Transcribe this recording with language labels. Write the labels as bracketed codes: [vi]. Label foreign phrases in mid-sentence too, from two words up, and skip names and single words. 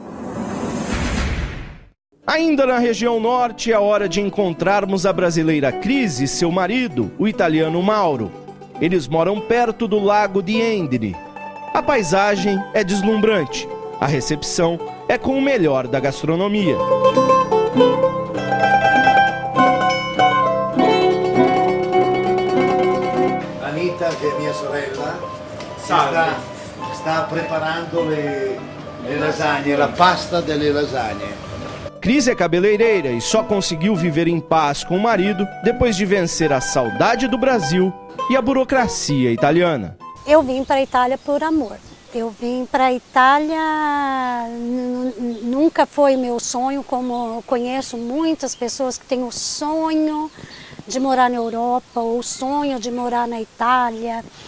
[pt] Ainda na região norte, é hora de encontrarmos a brasileira Cris e seu marido, o italiano Mauro. Eles moram perto do lago de Endine. A paisagem é deslumbrante. A recepção é com o melhor da gastronomia. [it] Anita, che è mia sorella, sta preparando le lasagne, la pasta delle lasagne. [pt] Cris é cabeleireira e só conseguiu viver em paz com o marido depois de vencer a saudade do Brasil e a burocracia italiana. Eu vim para a Itália por amor. Eu vim para a Itália, nunca foi meu sonho, como eu conheço muitas pessoas que têm o sonho de morar na Europa, ou o sonho de morar na Itália.